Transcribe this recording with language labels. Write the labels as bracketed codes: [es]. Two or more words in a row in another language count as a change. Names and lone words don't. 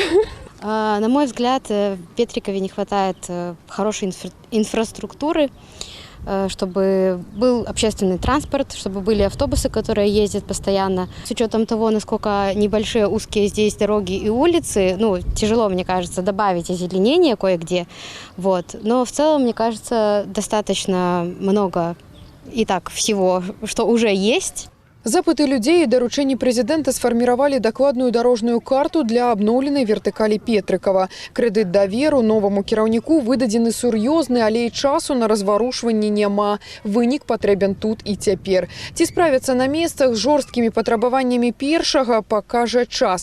[ru] На мой взгляд, в Петрикове не хватает хорошей инфраструктуры, чтобы был общественный транспорт, чтобы были автобусы, которые ездят постоянно. С учетом того, насколько небольшие узкие здесь дороги и улицы, тяжело, мне кажется, добавить озеленение кое-где. Вот. Но в целом, мне кажется, достаточно много и так всего, что уже есть. [be] Запыты людзей і даручэнні прэзідэнта сфарміравалі дакладную дарожную карту для абноўленай вертыкалі Петрыкава. Крэдыт даверу новаму кіраўніку выдадзены сур'ёзны, але і часу на разварушванне няма. Вынік патрэбен тут і цяпер. Ці справяцца на месцах з жорсткімі патрабаваннямі першага, пакажа час.